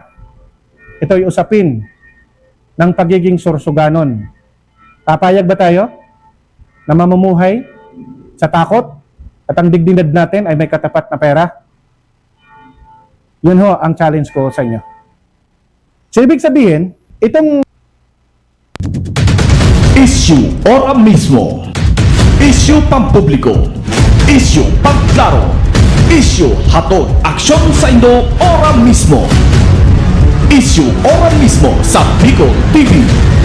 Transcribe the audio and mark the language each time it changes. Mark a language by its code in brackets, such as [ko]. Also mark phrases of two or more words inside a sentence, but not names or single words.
[tl] Ito ay usapin ng pagiging Sorsoganon. Papayag ba tayo na mamumuhay sa takot at ang dignidad natin ay may katapat na pera? Yun ho ang challenge ko sa inyo. So, ibig sabihin, itong Issue ora mismo. [bik] Issue pampubliko. Issue pagklaro. Issue hatod aksyon sa Indo ora mismo. Issue ora mismo sa Bicol TV.